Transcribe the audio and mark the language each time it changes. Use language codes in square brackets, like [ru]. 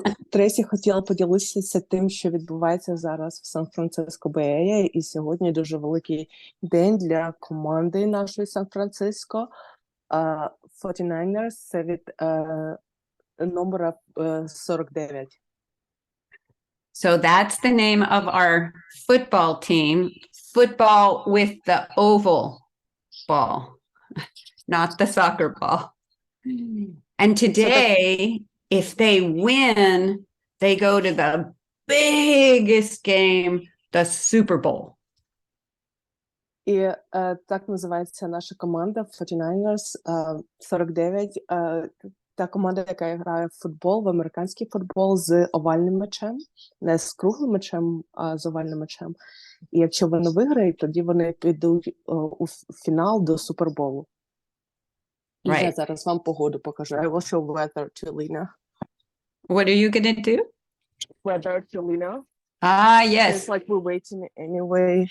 [uk] Тресі хотіла поділитися тим, що відбувається зараз в Сан-Франциско Бей-Ерія, і сьогодні дуже великий день для команди нашої Сан-Франциско. 49ers – це від номера 49. [en] So that's the name of our football team, football with the oval ball. not the soccer ball. And today, if they win, they go to the biggest game, the Super Bowl. [uk] І так називається наша команда 49ers 49. Та команда, яка грає в футбол, в американський футбол з овальним м'ячем, не з круглим м'ячем, а з овальним м'ячем. І якщо вони виграють, тоді вони підуть у фінал до Суперболу. І я зараз вам погоду покажу. [en] I will show weather to Lena. What are you gonna do? Weather to Lena. Ah, It's yes. like we're waiting anyway.